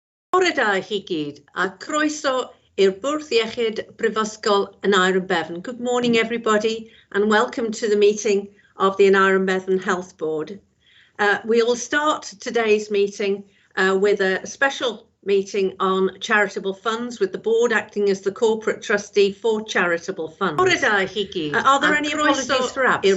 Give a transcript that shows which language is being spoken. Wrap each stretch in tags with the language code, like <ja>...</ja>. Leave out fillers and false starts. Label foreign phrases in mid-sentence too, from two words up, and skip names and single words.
<cy>Bore da chi gyd, a croeso i'r Bwrdd Iechyd Brifysgol Aneurin Bevan.</cy> <en>Good morning, everybody, and welcome to the meeting of the Aneurin Bevan Health Board. We will start today's meeting with a special meeting on charitable funds, with the board acting as the corporate trustee for charitable funds. Are there any apologies for absence?</en>